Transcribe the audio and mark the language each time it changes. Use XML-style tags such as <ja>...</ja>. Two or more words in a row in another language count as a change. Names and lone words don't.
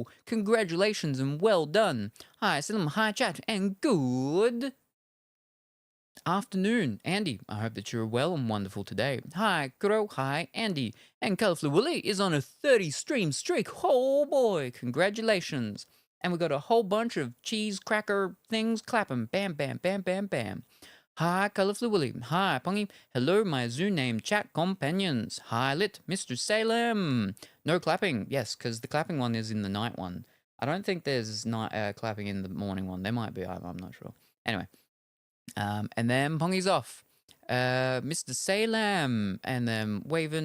<en>Congratulations and well done. Hi, Salem, hi, chat, and good afternoon, Andy. I hope that you're well and wonderful today. Hi, Kuro. Hi, Andy. And Colorfully Woolly is on a 30 stream streak. Oh boy, congratulations. And we got a whole bunch of cheese cracker things clapping. Bam, bam, bam, bam, bam. Hi, Colorfully Woolly. Hi, Pongy. Hello, my Zoo name chat companions. Hi, Lit, Mr. Salem. No clapping. Yes, because the clapping one is in the night one. I don't think there's night clapping in the morning one. There might be. I'm not sure. Anyway. And then Pongy's off. Mr. Salem. And then waving.</en>